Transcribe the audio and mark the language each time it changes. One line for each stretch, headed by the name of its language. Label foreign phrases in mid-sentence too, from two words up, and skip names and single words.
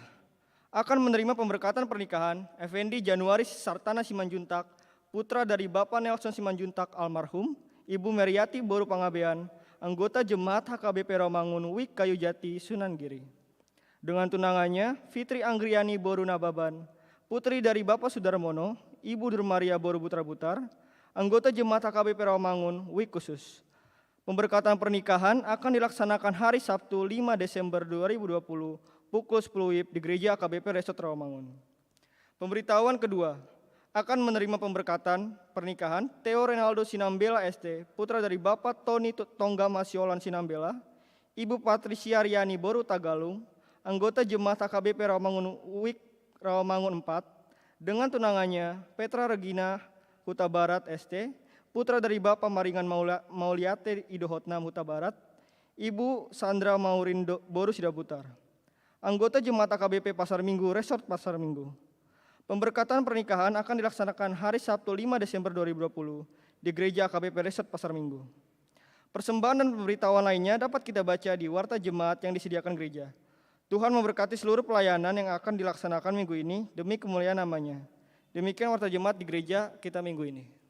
Indonesian: Akan menerima pemberkatan pernikahan Effendi Januaris Sartana Simanjuntak, putra dari Bapak Nelson Simanjuntak almarhum, Ibu Meriati Boru Pangabean, anggota Jemaat HKBP Rawamangun Wik Kayu Jati, Sunan Giri. Dengan tunangannya, Fitri Anggriani Boru Nababan, putri dari Bapak Sudarmono, Ibu Durmaria Boru Butar-Butar, anggota Jemaat HKBP Rawamangun Wik Khusus. Pemberkatan pernikahan akan dilaksanakan hari Sabtu 5 Desember 2020 pukul 10 WIB di Gereja HKBP Resort Rawamangun. Pemberitahuan kedua, akan menerima pemberkatan pernikahan Theo Renaldo Sinambela ST, putra dari Bapak Tony Tongga Masiolan Sinambela, Ibu Patricia Riani Boru Tagalung, anggota Jemaat AKBP Rawamangun UIK Rawamangun 4, dengan tunangannya Petra Regina Huta Barat ST, putra dari Bapak Maringan Mauliate Idohotnam Huta Barat, Ibu Sandra Maurin Boru Sidaputar. Anggota Jemaat AKBP Pasar Minggu Resort Pasar Minggu. Pemberkatan pernikahan akan dilaksanakan hari Sabtu 5 Desember 2020 di Gereja AKBP Resort Pasar Minggu. Persembahan dan pemberitahuan lainnya dapat kita baca di Warta Jemaat yang disediakan gereja. Tuhan memberkati seluruh pelayanan yang akan dilaksanakan minggu ini demi kemuliaan namanya. Demikian Warta Jemaat di gereja kita minggu ini.